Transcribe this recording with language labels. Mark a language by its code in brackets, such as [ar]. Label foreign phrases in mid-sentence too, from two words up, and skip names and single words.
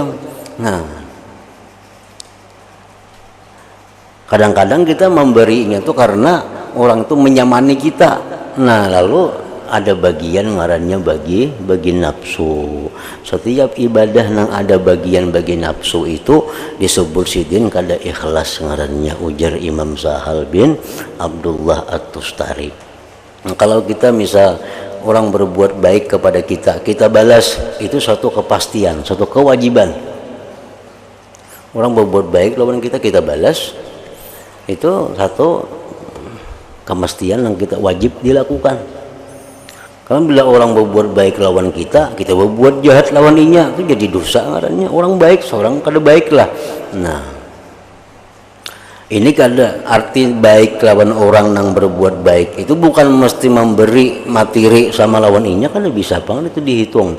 [id] Nah, kadang-kadang kita memberinya tuh karena orang itu menyamani kita. [bjn] Nah, lalu ada bagian ngarannya bagi nafsu. Setiap ibadah nang ada bagian bagi nafsu itu disebut sidin kada ikhlas ngarannya, ujar Imam Sahal bin Abdullah At-Tustari. [id] Kalau kita misal orang berbuat baik kepada kita, kita balas, itu suatu kepastian, suatu kewajiban. Orang berbuat baik lawan kita, kita balas, itu satu kemestian yang kita wajib dilakukan. [bjn] Kalau bila orang berbuat baik lawan kita, kita berbuat jahat lawan inya, itu jadi dosa ngarannya. Orang baik, seorang kada baik lah. Nah, ini kada arti baik lawan orang yang berbuat baik itu bukan mesti memberi materi sama lawan inya, kada bisa banget itu dihitung.